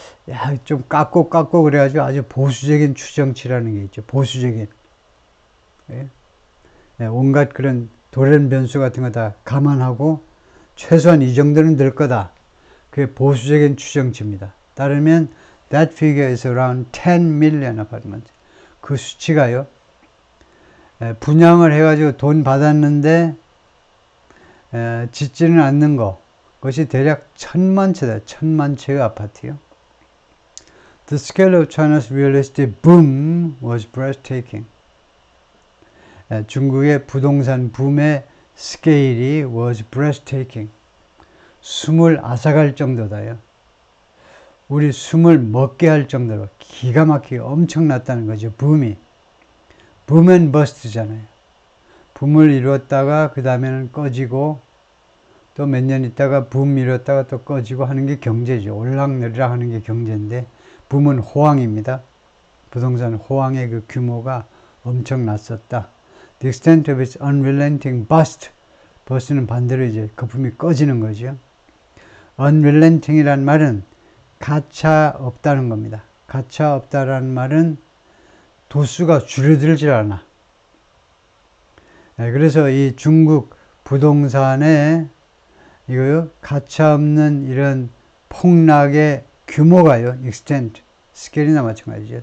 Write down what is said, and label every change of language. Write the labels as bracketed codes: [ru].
[ko] 야, 좀 깎고 그래가지고 아주 보수적인 추정치라는 게 있죠. 보수적인. 예? 예, 온갖 그런 돌연 변수 같은 거 다 감안하고 최소한 이 정도는 될 거다. 그게 보수적인 추정치입니다. 따르면 [en] that figure is around 10 million apartments. [ko] 그 수치가요. 분양을 해가지고 돈 받았는데 짓지는 않는 거. 그것이 대략 1000만 채다. 1000만 채의 아파트요. [en] The scale of China's real estate boom was breathtaking. [ko] 중국의 부동산 붐의 스케일이 [en] was breathtaking. [ko] 숨을 앗아갈 정도다요. 우리 숨을 먹게 할 정도로 기가 막히게 엄청났다는 거죠. 붐이. 붐 앤 버스트잖아요. 붐을 이뤘다가 그 다음에는 꺼지고 또 몇 년 있다가 붐 이뤘다가 또 꺼지고 하는 게 경제죠. 올락내리락 하는 게 경제인데 붐은 호황입니다. 부동산 호황의 그 규모가 엄청났었다. [en] The extent of its unrelenting bust. [ko] 버스는 반대로 이제 거품이 꺼지는 거죠. unrelenting이란 말은 가차 없다는 겁니다. 가차 없다라는 말은 도수가 줄어들질 않아. 그래서 이 중국 부동산에 이거요, 가차 없는 이런 폭락의 규모가요, extent, 스케일이나 마찬가지죠.